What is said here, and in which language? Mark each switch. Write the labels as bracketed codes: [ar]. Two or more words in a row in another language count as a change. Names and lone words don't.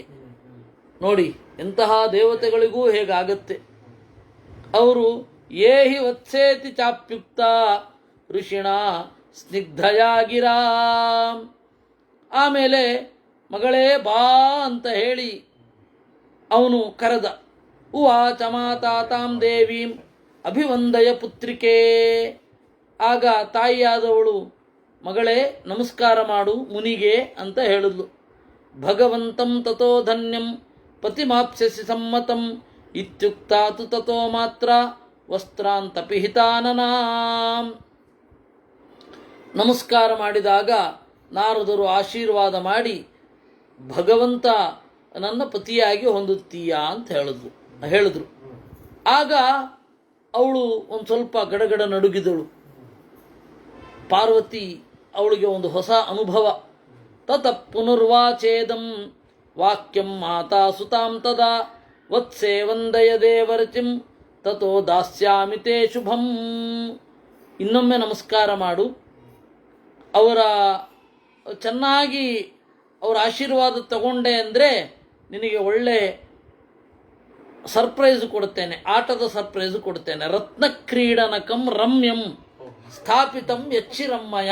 [kn] ನೋಡಿ, ಎಂತಹ ದೇವತೆಗಳಿಗೂ ಹೇಗಾಗತ್ತೆ. [sa] ಅವರು ಏಹಿ ವತ್ಸೇತಿ ಚಾಪ್ಯುಕ್ತ ಋಷಿಣ ಸ್ನಿಗ್ಧಯಾಗಿರಾ. [kn] ಆಮೇಲೆ ಮಗಳೇ ಬಾ ಅಂತ ಹೇಳಿ ಅವನು ಕರೆದ. [sa] ಉವಾಚ ಮಾತಾ ತಾಂ ದೇವೀಂ ಅಭಿವಂದಯ ಪುತ್ರಿಕೆ. [kn] ಆಗ ತಾಯಿಯಾದವಳು ಮಗಳೇ ನಮಸ್ಕಾರ ಮಾಡು ಮುನಿಗೆ ಅಂತ ಹೇಳಿದ್ಲು. [sa] ಭಗವಂತಂ ತಥೋ ಧನ್ಯಂ ಪತಿಮಾಪ್ಸ್ಯಸಿ ಸಮ್ಮತಂ ಇತ್ಯುಕ್ತಾತು ತಥೋ ಮಾತ್ರ ವಸ್ತ್ರಾಂತಪಿಹಿತಾನನಾಂ. [kn] ನಮಸ್ಕಾರ ಮಾಡಿದಾಗ ನಾರದರು ಆಶೀರ್ವಾದ ಮಾಡಿ ಭಗವಂತ ನನ್ನ ಪತಿಯಾಗಿ ಹೊಂದುತ್ತೀಯಾ ಅಂತ ಹೇಳಿದ್ರು. ಆಗ ಅವಳು ಒಂದು ಸ್ವಲ್ಪ ಗಡಗಡ ನಡುಗಿದಳು. ಪಾರ್ವತಿ ಅವಳಿಗೆ ಒಂದು ಹೊಸ ಅನುಭವ. [sa] ತತ ಪುನರ್ವಾಚೇದಂ ವಾಕ್ಯಂ ಮಾತಾ ಸುತಾಂ ತದಾ ವತ್ಸೇ ವಂದಯ ದೇವರಚಿಂ ತಥೋ ದಾಸ್ಯಾಮಿ ತೇ ಶುಭಂ. [kn] ಇನ್ನೊಮ್ಮೆ ನಮಸ್ಕಾರ ಮಾಡು, ಅವರ ಚೆನ್ನಾಗಿ ಅವರ ಆಶೀರ್ವಾದ ತಗೊಂಡೆ ಅಂದರೆ ನಿನಗೆ ಒಳ್ಳೆ ಸರ್ಪ್ರೈಸ್ ಕೊಡ್ತೇನೆ, ಆಟದ ಸರ್ಪ್ರೈಸ್ ಕೊಡ್ತೇನೆ. [sa] ರತ್ನ ಕ್ರೀಡನಕಂ ರಮ್ಯಂ ಸ್ಥಾಪಿತಂ ಯಚ್ಚಿರಮ್ಮಯ.